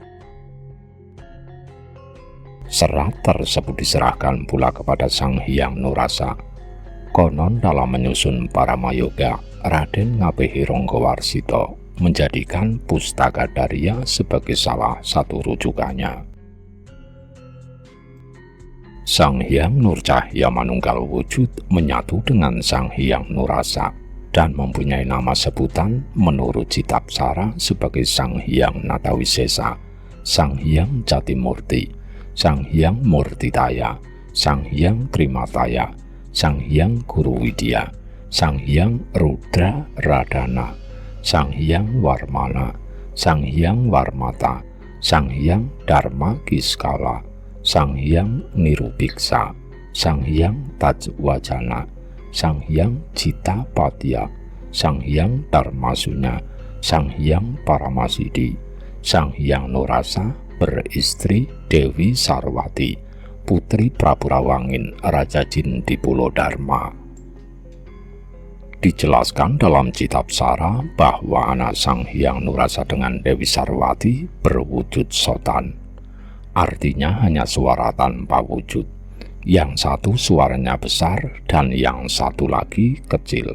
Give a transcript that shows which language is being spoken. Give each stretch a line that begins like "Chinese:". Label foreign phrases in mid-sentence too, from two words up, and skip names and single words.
Indonesian: Serat tersebut diserahkan pula kepada Sang Hyang Nur Rasa. Konon dalam menyusun Paramayoga, Raden Ngabehi Ronggowarsita menjadikan Pustaka Darya sebagai salah satu rujukannya. Sang Hyang Nur Cahya Manunggal Wujud menyatu dengan Sang Hyang Nur Rasa dan mempunyai nama sebutan menurut Citapsara sebagai Sang Hyang Natawisesa, Sang Hyang Jatimurti, Sang Hyang Murtitaya, Sang Hyang Trimataya, Sang Hyang Guru Widya, Sang Hyang Rudra Radana, Sang Hyang Warmana, Sang Hyang Warmata, Sang Hyang Dharma Kiskala, Sang Hyang Nirubiksa, Sang Hyang Tajwajana, Sang Hyang Citapatya, Sang Hyang Dharmasunya, Sang Hyang Paramasidi, Sang Hyang Nur Rasa beristri Dewi Sarwati, putri Prabu Rawangin, Raja Jin di Pulau Dharma. Dijelaskan dalam Citapsara bahwa anak Sang Hyang Nur Rasa dengan Dewi Sarwati berwujud sotan. Artinya hanya suara tanpa wujud. Yang satu suaranya besar dan yang satu lagi kecil.